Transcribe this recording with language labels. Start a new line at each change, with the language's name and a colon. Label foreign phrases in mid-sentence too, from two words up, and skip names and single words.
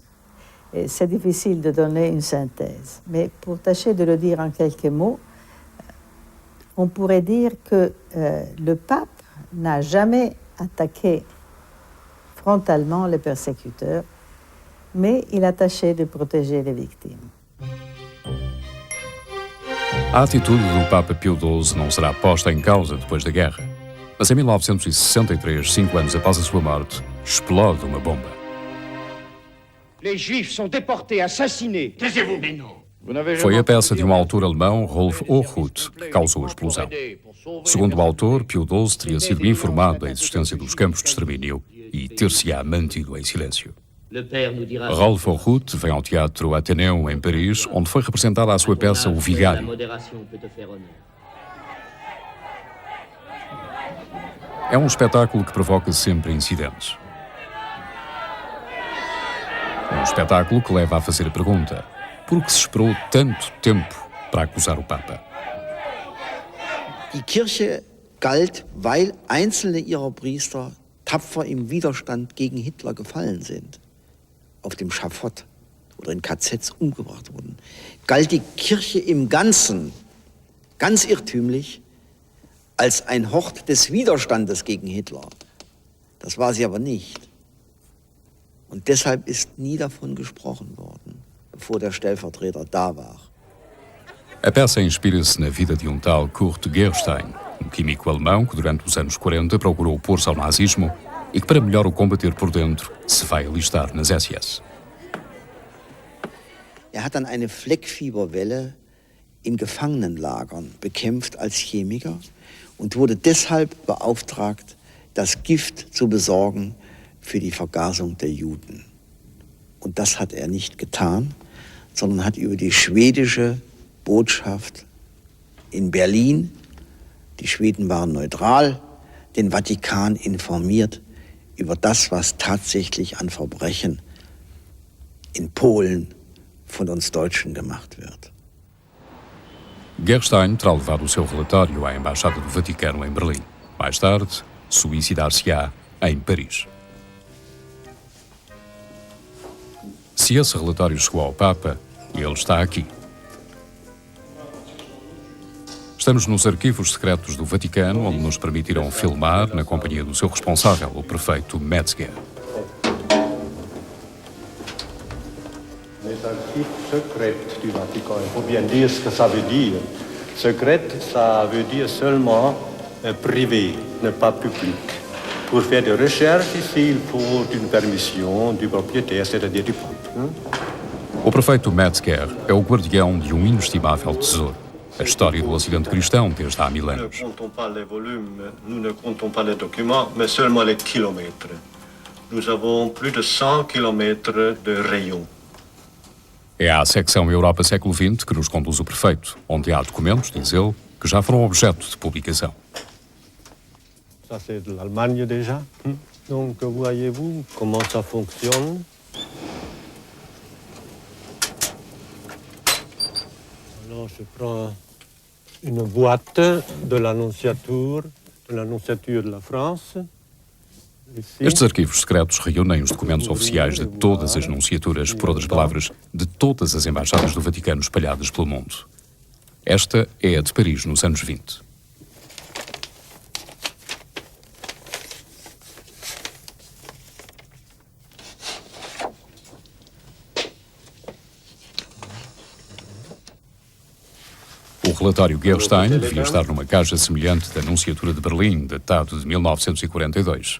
French: C'est difficile de donner une synthèse, mais pour tâcher de le dire en quelques mots, on pourrait dire que le pape n'a jamais attaqué frontalement les persécuteurs, mais il a tâché de protéger les victimes.
Portuguese: A atitude do Papa Pio XII não será posta em causa depois da guerra. Mas em 1963, 5 anos após a sua morte, explode uma bomba.
French: Les Juifs sont déportés, assassinés. Taisez-vous, mais non.
Portuguese: Foi a peça de um autor alemão, Rolf Hochhuth, que causou a explosão. Segundo o autor, Pio XII teria sido informado da existência dos campos de extermínio e ter-se-á mantido em silêncio. Rolf Hochhuth vem ao Teatro Athénéum, em Paris, onde foi representada a sua peça O Vigário. É um espetáculo que provoca sempre incidentes. Um espetáculo que leva a fazer a pergunta: por que se esperou tanto tempo para acusar o Papa?
German: Die Kirche galt, weil einzelne ihrer Priester tapfer im Widerstand gegen Hitler gefallen sind, auf dem Schafott oder in KZs umgebracht wurden. Galt die Kirche im Ganzen, ganz irrtümlich, als ein Hort des Widerstandes gegen Hitler. Das war sie aber nicht. Und deshalb ist nie davon gesprochen worden, bevor der Stellvertreter da war.
Portuguese: A peça inspira-se na vida de um tal Kurt Gerstein, um químico alemão que durante os anos 40 procurou opor-se ao nazismo e que, para melhor o combater por dentro, se vai alistar nas SS.
German: Hat dann eine Fleckfieberwelle in Gefangenenlagern bekämpft als Chemiker und wurde deshalb beauftragt, das Gift zu besorgen für die Vergasung der Juden. Und das hat er nicht getan, sondern hat über die schwedische Botschaft in Berlin, die Schweden waren neutral, den Vatikan informiert über das, was tatsächlich an Verbrechen in Polen von uns Deutschen gemacht wird.
Portuguese: Gerstein terá levado o seu relatório à Embaixada do Vaticano em Berlim. Mais tarde, suicidar-se-á em Paris. Se esse relatório chegou ao Papa, ele está aqui. Estamos nos arquivos secretos do Vaticano, onde nos permitiram filmar na companhia do seu responsável, o prefeito Metzger.
French: Les archives secrètes du Vatican, il faut bien dire ce que ça veut dire. Secrète, ça veut dire seulement privé, ne pas public. Pour faire des recherches ici, il faut une permission du propriétaire, c'est-à-dire du pape.
Portuguese: O prefeito Metzger é o guardião de um inestimável tesouro. A história do Ocidente cristão desde há milénios.
French: Nous ne comptons pas les volumes, nous ne comptons pas les documents, mais seulement les kilomètres. Nous avons plus de 100 kilomètres de rayon.
Portuguese: É à secção Europa século XX que nos conduz o prefeito, onde há documentos, diz ele, que já foram objeto de publicação.
French: Ça c'est de l'Allemagne déjà. Donc voyez-vous comment ça fonctionne. Alors je prends une boîte de l'annonciature de la France.
Portuguese: Estes arquivos secretos reúnem os documentos oficiais de todas as nunciaturas, por outras palavras, de todas as embaixadas do Vaticano espalhadas pelo mundo. Esta é a de Paris nos anos 20. O relatório Gerstein devia estar numa caixa semelhante da Nunciatura de Berlim, datado de 1942.